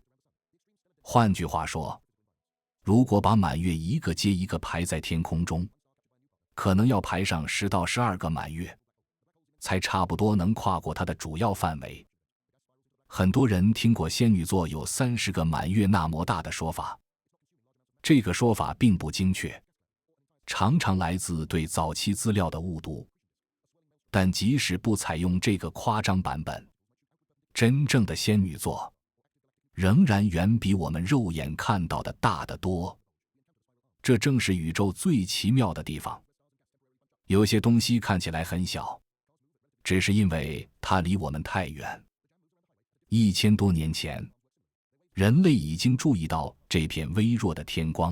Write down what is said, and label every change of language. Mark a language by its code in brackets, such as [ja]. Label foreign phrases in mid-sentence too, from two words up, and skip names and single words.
[zh] 換句話說，如果把滿月一個接一個排在天空中，可能要排上10到12個滿月，才差不多能跨過它的主要範圍。很多人聽過仙女座有30個滿月那麼大的說法，這個說法並不精確，常常來自對早期資料的誤讀。但即使不採用這個誇張版本，真正的仙女座仍然遠比我們肉眼看到的大得多。這正是宇宙最奇妙的地方。有些東西看起來很小，只是因为它離我們太遠。1000多年前，人類已經注意到這片微弱的天光。